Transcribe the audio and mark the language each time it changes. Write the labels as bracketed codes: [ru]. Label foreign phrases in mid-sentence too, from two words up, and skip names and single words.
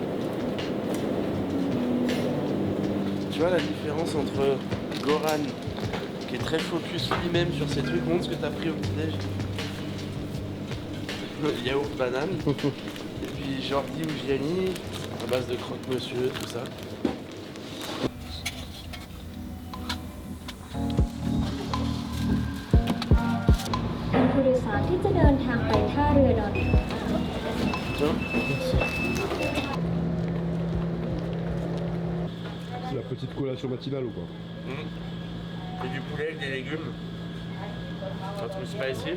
[fr] Tu vois la différence entre Goran, qui est très focus lui-même sur ses trucs, montre ce que tu as pris au petit-déj. Yaourt banane. Et puis Jordi ou Gianni, à base de croque-monsieur, tout ça. [th] ผู้โดยสารที่จะเดินทางไปท่าเรือดอน [fr] Tiens. C'est la petite collation matinale ou quoi? Et du poulet avec des légumes. Un truc spicy.